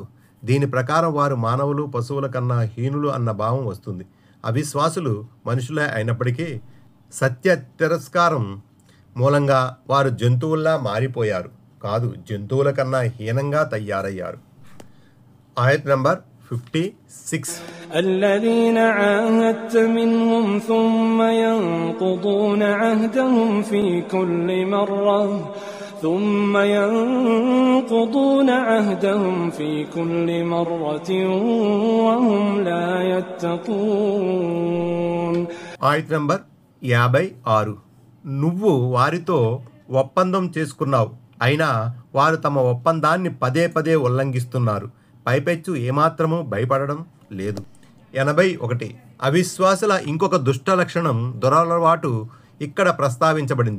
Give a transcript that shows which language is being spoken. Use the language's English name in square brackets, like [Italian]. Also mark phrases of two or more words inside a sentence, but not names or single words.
[Telugu] దీని ప్రకారం వారు మానవులు, పశువుల కన్నా హీనులు అన్న భావం వస్తుంది. అవిశ్వాసులు మనుషులే అయినప్పటికీ సత్య తిరస్కారం మూలంగా వారు జంతువుల్లా మారిపోయారు కాదు, జంతువుల కన్నా హీనంగా తయారయ్యారు. ఆయత నంబర్ 56. [Arabic] الذين عاهدت منهم ثم ينقضون عهدهم في كل مرة وهم لا يتقون. [Telugu] ఆయత నంబర్ 56. నువ్వు వారితో ఒప్పందం చేసుకున్నావు, అయినా వారు తమ ఒప్పందాన్ని పదే పదే ఉల్లంఘిస్తున్నారు. పైపెచ్చు ఏమాత్రమూ భయపడడం లేదు. 81. అవిశ్వాసుల ఇంకొక దుష్ట లక్షణం దురలవాటు ఇక్కడ ప్రస్తావించబడింది.